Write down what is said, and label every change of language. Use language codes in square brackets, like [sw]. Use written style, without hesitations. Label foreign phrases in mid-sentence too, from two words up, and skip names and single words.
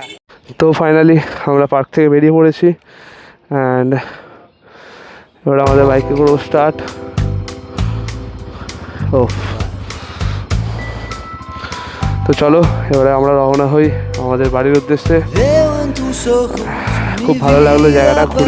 [bn] তো ফাইনালি আমরা পার্ক থেকে বেরিয়ে পড়েছি অ্যান্ড এবার আমাদের বাইকে করবো স্টার্ট। ও তো চলো এবারে আমরা রওনা হই আমাদের বাড়ির উদ্দেশ্যে। [es] Veo en tus ojos [bn] খুব [es] mi [bn] ভালো লাগলো [es] vida [bn] জায়গাটা ঘুরে।